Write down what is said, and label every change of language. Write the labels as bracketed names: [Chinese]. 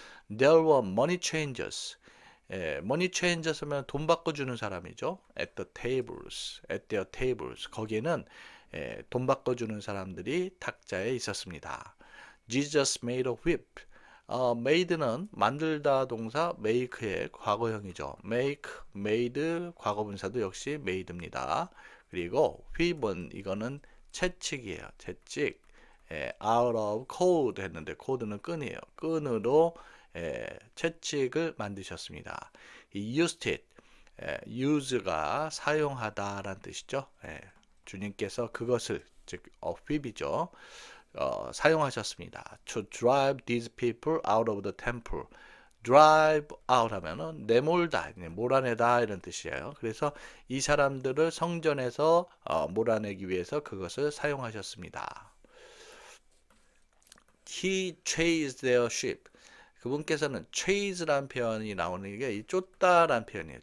[English] There were money changers. [Korean] money changers면 돈 바꿔주는 사람이죠. [English] At their tables. [Korean] 거기에는 돈 바꿔주는 사람들이 탁자에 있었습니다. [English] Jesus made a whip. [Korean] made는 만들다 동사 make의 과거형이죠. made 과거분사도 역시 made입니다. 그리고 whip은 이거는 채찍이에요. 채찍. [English] out of cord [Korean] 했는데 code는 끈이에요. 끈으로 채찍을 만드셨습니다. [English] He used it. [Korean] use가 사용하다라는 뜻이죠. 주님께서 그것을 즉 whip이죠. 사용하셨습니다. [English] To drive these people out of the temple. [Korean] drive out 하면은 내몰다, 몰아내다 이런 뜻이에요. 그래서 이 사람들을 성전에서 몰아내기 위해서 그것을 사용하셨습니다. [English] He chased their sheep. [Korean] 그분께서는 chase란 표현이 나오는 게 이 쫓다란 표현이에요.